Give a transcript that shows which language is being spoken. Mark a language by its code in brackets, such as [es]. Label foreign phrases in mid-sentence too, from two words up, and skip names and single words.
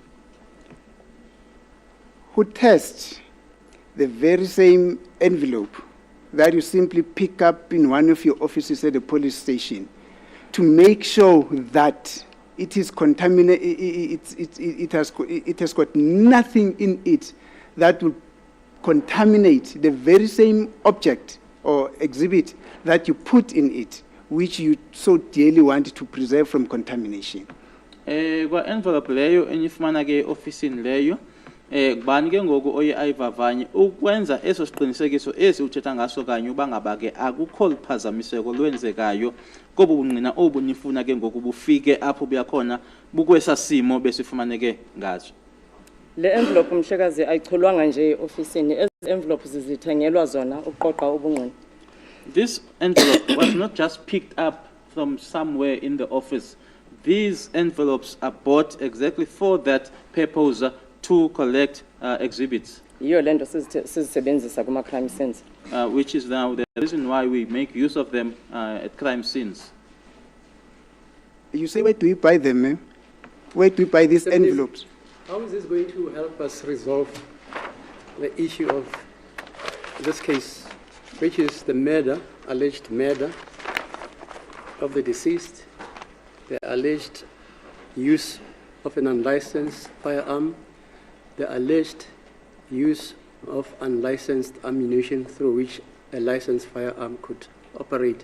[en] Who tests the very same envelope that you simply pick up in one of your offices at the police station to make sure that it is contaminated, it has got nothing in it that will contaminate the very same object or exhibit that you put in it, which you so dearly want to preserve from contamination? [xh] Kwa envelope leyo enifumana ke officeini leyo kubani ke ngoku oye ayivavanye ukwenza eso siqinisekiso esi uthetha ngaso kanye uba ngaba ke akukho liphazamiseko lwenzekayo kobu bungqina obu nifuna ke ngoku bufike apho buyakhona bukwesa simo besifumaneke ngaso. Le envelope mhlekazi ayicholwanga nje officeini, ezi envelopes zithengelwa zona ukuqoqa ubungqina. [en] This envelope was not just picked up from somewhere in the office. These envelopes are bought exactly for that purpose, to collect exhibits. [xh] Yiyo lento sizisebenzisa kuma [en] crime scenes. Which is now the reason why we make use of them at crime scenes. You say, where do we buy them, eh? Where do we buy these envelopes? How is this going to help us resolve the issue of this case, which is the murder, alleged murder of the deceased, the alleged use of an unlicensed firearm, the alleged use of unlicensed ammunition through which a licensed firearm could operate?